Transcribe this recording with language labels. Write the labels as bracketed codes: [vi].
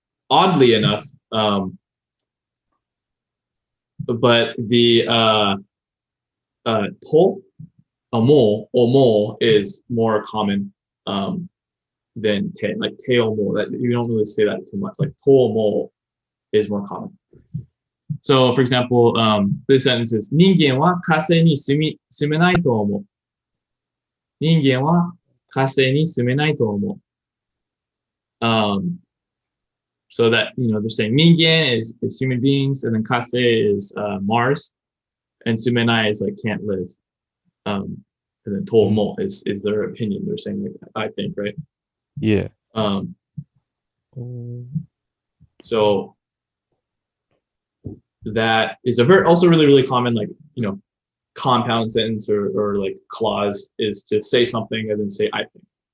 [en] Oddly enough, but the to omo is more common than te, like te omo. That you don't really say that too much. Like to omo is more common. So, for example, this sentence is [ja] 人間は火星に住めないと思う。人間は火星に住めないと思う。 [en] So that they're saying 人間 is human beings, and then kase is Mars, and sumenai is like can't live. And then tomo is their opinion. They're saying like I think, right? Yeah. Um, so that is also really, really common, like compound sentence or like clause is to say something and then say I think.